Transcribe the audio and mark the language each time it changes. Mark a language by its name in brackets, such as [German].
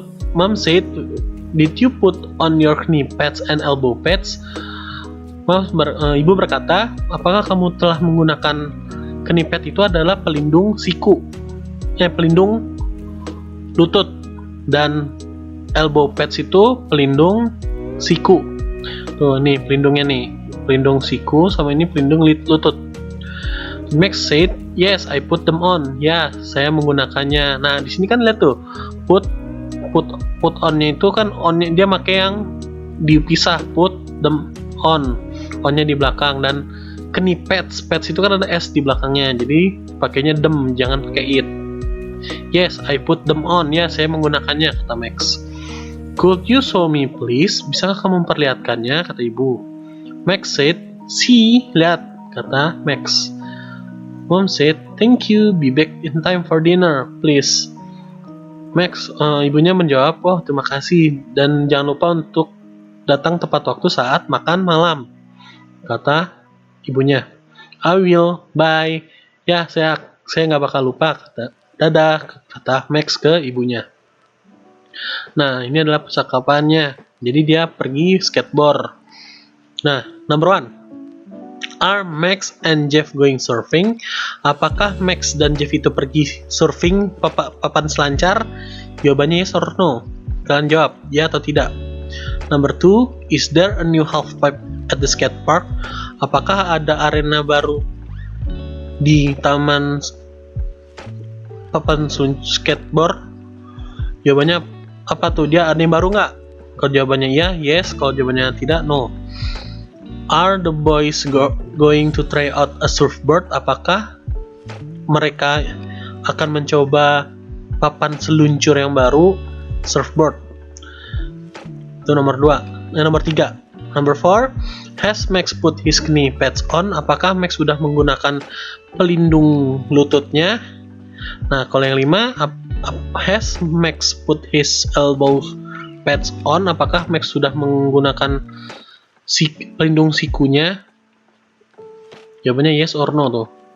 [English] Mom said, "Did you put on your knee pads and elbow pads?" [Indonesian] Ibu berkata, "Apakah kamu telah menggunakan knee pad? Itu adalah pelindung siku, pelindung lutut, dan elbow pads itu pelindung siku." Tuh, nih pelindungnya nih, pelindung siku sama ini pelindung lutut. [English] Max said, "Yes, I put them on." [Indonesian] Ya, saya menggunakannya. Nah, di sini kan lihat tuh, put on-nya itu kan on-nya dia pakai yang dipisah, put them on. On-nya di belakang, dan knee pads itu kan ada s di belakangnya. Jadi pakainya them, jangan pakai it. [English] Yes, I put them on. [Indonesian] Ya, saya menggunakannya, kata Max. [English] Could you show me please? [Indonesian] Bisakah kamu memperlihatkannya, kata ibu. [English] Max said, see, [Indonesian] lihat, kata Max. [English] Mom said, thank you, be back in time for dinner, please. [Indonesian] Max, ibunya menjawab, oh terima kasih, dan jangan lupa untuk datang tepat waktu saat makan malam, kata ibunya. [English] I will, bye. [Indonesian] Ya, saya nggak bakal lupa, kata dadah, kata Max ke ibunya. Nah, ini adalah percakapannya. Jadi dia pergi skateboard. Nah, number 1. [English] Are Max and Jeff going surfing? [Indonesian] Apakah Max dan Jeff itu pergi surfing papan selancar? Jawabannya yes or no. Kalian jawab, ya atau tidak. Number 2. [English] Is there a new half pipe at the skate park? [Indonesian] Apakah ada arena baru di taman papan skateboard? Jawabannya apa tuh? Dia ada yang baru nggak? Kalau jawabannya ya, yes. Kalau jawabannya tidak, no. [English] Are the boys going to try out a surfboard? [Indonesian] Apakah mereka akan mencoba papan seluncur yang baru, surfboard? Itu nomor 2. Nomor 3. Number 4. [English] Has Max put his knee pads on? [Indonesian] Apakah Max sudah menggunakan pelindung lututnya? Nah, kalau yang 5, [English] has Max put his elbow pads on? [Indonesian] Apakah Max sudah menggunakan pelindung sikunya? Jawabannya yes or no tuh.